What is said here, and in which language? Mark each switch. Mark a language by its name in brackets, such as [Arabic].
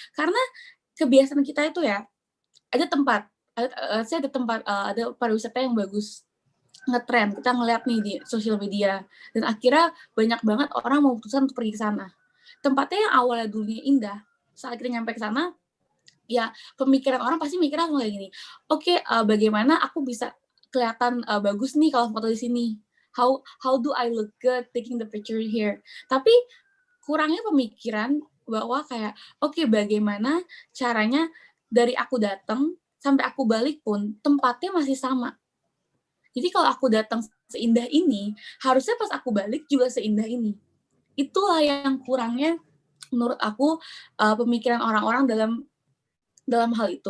[Indonesian] Karena kebiasaan kita itu ya, ada tempat, ada pariwisata yang bagus, ngetren, kita ngeliat nih di sosial media, dan akhirnya banyak banget orang memutuskan untuk pergi ke sana. Tempatnya yang awalnya dulunya indah, saat kita nyampe ke sana, ya pemikiran orang pasti mikir langsung kayak gini, bagaimana aku bisa kelihatan bagus nih kalau foto di sini? [English] How do I look good taking the picture here? [Indonesian] Tapi kurangnya pemikiran bahwa kayak, bagaimana caranya dari aku datang sampai aku balik pun tempatnya masih sama. Jadi kalau aku datang seindah ini, harusnya pas aku balik juga seindah ini. Itulah yang kurangnya menurut aku pemikiran orang-orang dalam hal itu.